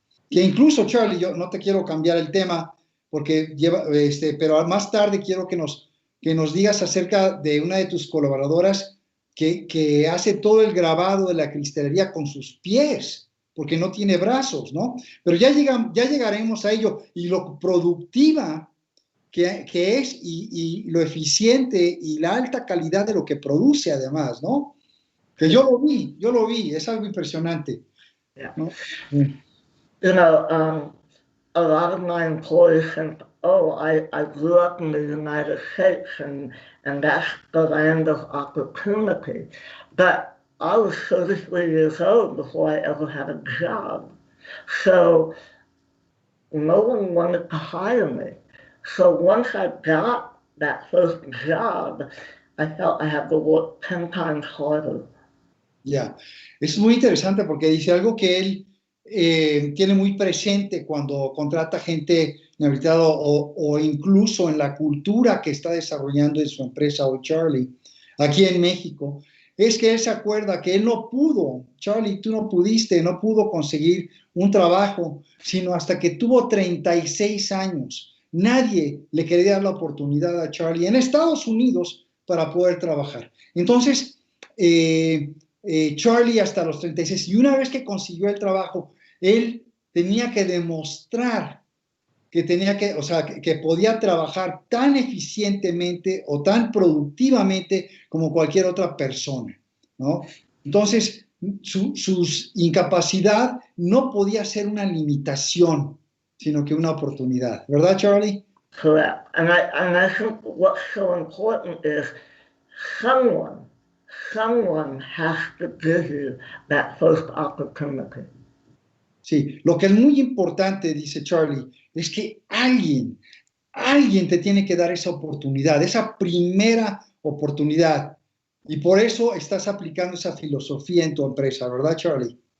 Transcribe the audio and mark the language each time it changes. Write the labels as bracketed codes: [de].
[es] Que incluso, Charly, yo no te quiero cambiar el tema, porque pero más tarde quiero que nos digas acerca de una de tus colaboradoras que hace todo el grabado de la cristalería con sus pies, porque no tiene brazos, ¿no? Pero ya llegaremos a ello, y lo productiva que es, y lo eficiente y la alta calidad de lo que produce además, ¿no? Que yo lo vi, es algo impresionante. [en] Yeah. [es] ¿no? Sí. [en] You know, a lot of my employees think, oh, I grew up in the United States and that's the land of opportunity. But I was 33 years old before I ever had a job. So no one wanted to hire me. So once I got that first job, I felt I had to work 10 times harder. [es] Ya, es muy interesante porque dice algo que él tiene muy presente cuando contrata gente inhabilitada o incluso en la cultura que está desarrollando en su empresa hoy Charly, aquí en México, es que él se acuerda que él no pudo, Charly, tú no pudiste, no pudo conseguir un trabajo, sino hasta que tuvo 36 años. Nadie le quería dar la oportunidad a Charly en Estados Unidos para poder trabajar. Entonces, Charly hasta los 36, y una vez que consiguió el trabajo, él tenía que demostrar que tenía que, o sea, que podía trabajar tan eficientemente o tan productivamente como cualquier otra persona, ¿no? Entonces, su incapacidad no podía ser una limitación, sino que una oportunidad, ¿verdad, Charly? [en] Correct. And I think what's so important is someone, someone has to give you that first opportunity. [es] Sí, lo que es muy importante, dice Charly, es que alguien te tiene que dar esa oportunidad, esa primera oportunidad. Y por eso estás aplicando esa filosofía en tu empresa, ¿verdad, Charly?